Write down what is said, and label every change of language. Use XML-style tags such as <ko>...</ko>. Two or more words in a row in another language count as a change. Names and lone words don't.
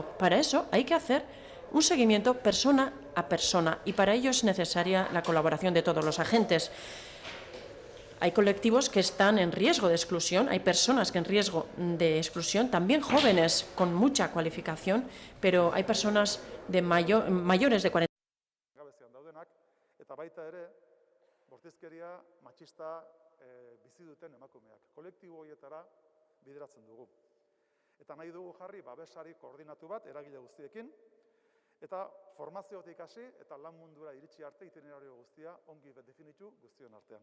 <es>Para eso hay que hacer un seguimiento persona a persona y para ello es necesaria la colaboración de todos los agentes. Hay colectivos que están en riesgo de exclusión, hay personas que en riesgo de exclusión, también jóvenes con mucha cualificación, pero hay personas de mayores de 40</es> <eu>eta baita ere, bortizkeria matxista bizi duten emakumeak. Kolektibo horietara bideratzen dugu. Eta nahi dugu jarri babesari koordinatu bat eragile guztiekin, eta formaziotik hasi eta lan mundura iritsi arte itinerario guztia ongi definitu guztion artean.</eu>